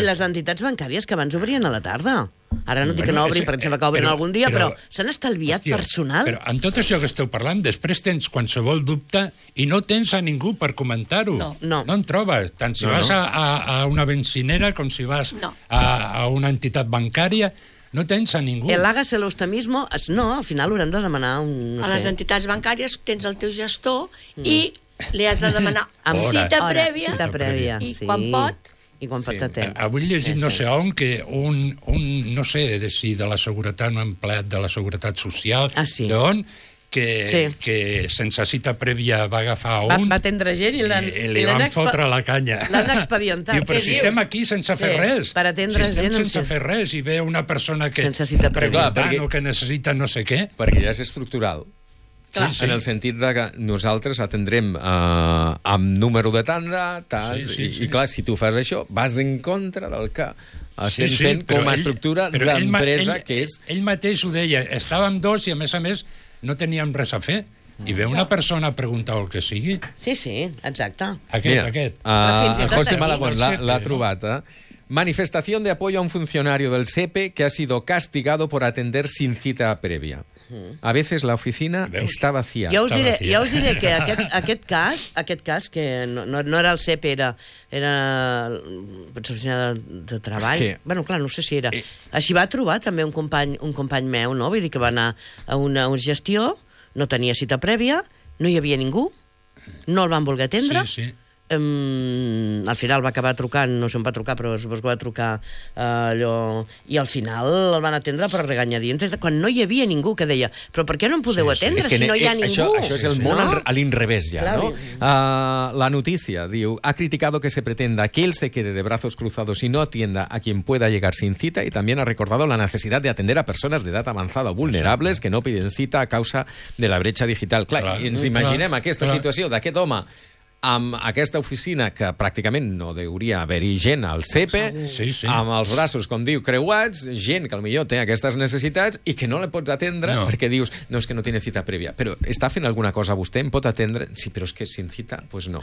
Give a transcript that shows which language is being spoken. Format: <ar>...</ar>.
<ca>I les entitats bancàries que abans obrien a la tarda. Ara no dic que no obrin, perquè sembla que obrin algun dia, però s'han estalviat personal. Però en tot això que esteu parlant, després tens qualsevol dubte i no tens a ningú per comentar-ho. No en trobes. Tant si vas a una benzinera com si vas a una entitat bancària, no tens a ningú.</ca> <es>El hágase lo usted mismo,</es> <ca>no, al final haurem de demanar un... No a les entitats bancàries tens el teu gestor i li has de demanar amb cita prèvia. I quan pot... I quan pot atendre. Avui llegit no sé on que un no sé si de la seguretat, un empleat de la seguretat social, d'on... Que sense cita prèvia va agafar un... Va atendre gent i li van fotre la canya. L'han expedientat. Diu, però si estem aquí sense fer res. Per atendre si gent... Si sense fer res i ve una persona que... Sense cita prèvia. Perquè... O que necessita no sé què. Perquè ja és estructural. Sí, en el sentit de que nosaltres atendrem amb número de tanda, i clar, si tu fas això, vas en contra del que estem fent com a estructura d'empresa, que és... Ell mateix ho deia, estàvem dos i a més no teníem res a fer. I ve una persona a preguntar el que sigui. Sí, exacte. Aquest. El José Malagón l'ha trobat, eh?</ca> <es>Manifestación de apoyo a un funcionario del SEPE que ha sido castigado por atender sin cita previa. A veces la oficina está vacía.</es> <ca>Ja us diré que aquest cas que no era el CEP, era l'oficina de treball. Bueno, clar, no sé si era. Així va trobar també un company meu, no? Vull dir que va anar a una gestió, no tenia cita prèvia, no hi havia ningú, no el van voler atendre. Sí, sí. Al final va acabar trucant, no sé on va trucar, però suposo que va trucar allò, i al final el van atendre per regañadientes, quan no hi havia ningú que deia, però per què no em podeu atendre si no hi ha ningú? Això és el món a l'inrevés ja, no? La notícia diu,</ca> <es>ha criticado que se pretenda que él se quede de brazos cruzados y no atienda a quien pueda llegar sin cita y también ha recordado la necesidad de atender a personas de edad avanzada o vulnerables que no piden cita a causa de la brecha digital.</es> <ca>Clar, ens imaginem aquesta situació d'aquest home amb aquesta oficina que pràcticament no deuria haver-hi gent al CEPE, amb els braços, com diu, creuats, gent que potser té aquestes necessitats i que no la pots atendre perquè dius, no, és que no té cita prèvia. Però està fent alguna cosa vostè, em pot atendre? Sí, però és que</ca> <es>sin cita,</es> <ca>doncs pues no.</ca>